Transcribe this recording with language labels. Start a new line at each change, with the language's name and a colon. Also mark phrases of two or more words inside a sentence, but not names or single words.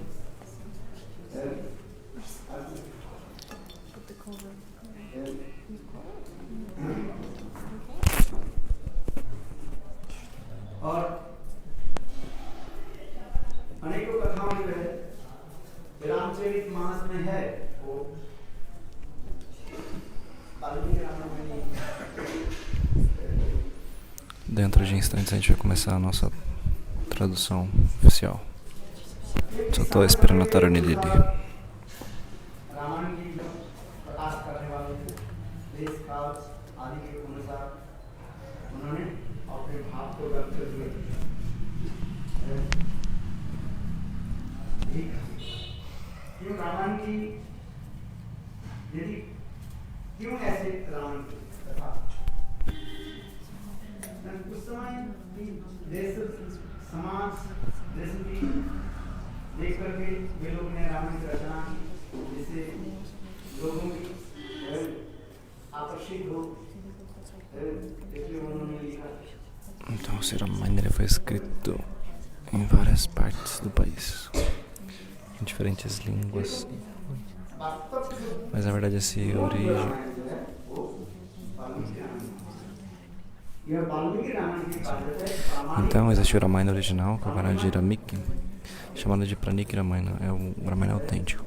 Hindi: और अनेकों कथाओं जो है रामचरितमानस में है वो वाल्मीकि रामायण में नहीं है।
Portuguese: Dentro de instantes a gente vai começar a nossa tradução oficial. Só tô esperando a Tarani Lili.
Hindi: रामायण की प्रकाश करने वाले देश काल आदि के अनुसार उन्होंने अपने भाव को व्यक्त किए। क्यों रामायण की यदि क्यों ऐसे रामायण की कथा उस समय देश समाज देश की देख करके वे लोग ने रामायण की रचना की जिससे लोगों की आकर्षित हो इसलिए उन्होंने लिखा।
Portuguese: Então, o Ramayana ele foi escrito em várias partes do país, em diferentes línguas. Mas na verdade esse origem então existe o Ramayana original, que é o Varnadi Ramiki, chamado de Praniki Ramayana, é o Ramayana autêntico.